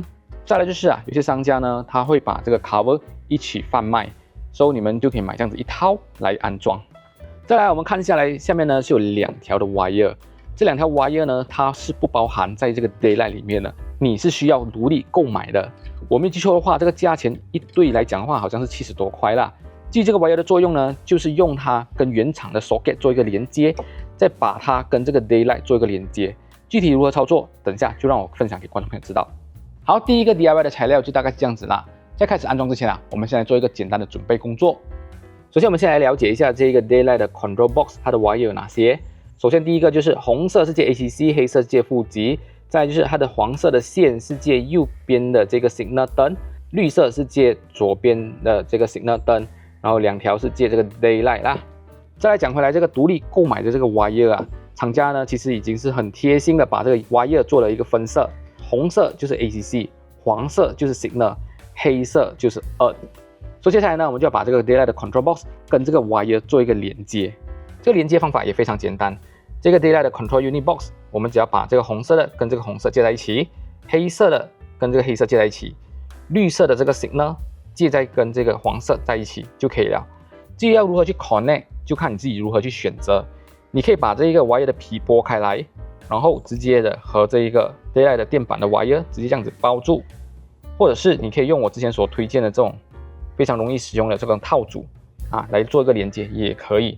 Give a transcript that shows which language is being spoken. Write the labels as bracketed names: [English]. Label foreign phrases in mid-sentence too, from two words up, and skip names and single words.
[Chinese] 再來就是有些商家呢，他會把這個 cover 一起販賣，所以你們就可以買這樣子一套來安裝。再來我們看下來，下面呢是有2條的 wire。這2條 wire 呢，它是不包含在這個 daylight 裡面的，你是需要獨立購買的。我沒記錯的話，這個價錢一對來講的話，好像是70多塊啦。至於這個 wire 的作用呢，就是用它跟原廠的 socket 做一個連接，再把它跟這個 daylight 做一個連接。具體如何操作，等一下就讓我分享給觀眾朋友知道。好，第一個 DIY 的材料就大概是這樣子啦。在開始安裝之前我們先來做一個簡單的準備工作。首先，我們先來了解一下這個 daylight 的 [English] control box， [Chinese] 它的 wire 有哪些。首先，第一個就是紅色是接 ACC， 黑色是接負極。再來就是它的黃色的線是接右邊的這個 signal 燈，綠色是接左邊的這個 signal 燈，然後2條是接這個 daylight 啦。再來講回來，這個獨立購買的這個 wire 啊，廠家呢其實已經是很貼心的把這個 wire 做了一個分色，紅色就是 ACC， 黃色就是 signal， 黑色就是 earth。所以接下來呢，我們就要把這個 daylight 的 control box 跟這個 wire 做一個連接。這個連接方法也非常簡單，這個 daylight 的 [English] control unit box， [Chinese] 我們只要把這個紅色的跟這個紅色接在一起，黑色的跟這個黑色接在一起，綠色的這個 signal 接在跟這個黃色在一起就可以了。至於要如何去 connect， 就看你自己如何去選擇。你可以把這一個 wire 的皮剝開來，然後直接的和這一個 daylight 的墊板的 wire 直接這樣子包住，或者是你可以用我之前所推薦的這種非常容易使用的這個套組來做一個連接也可以。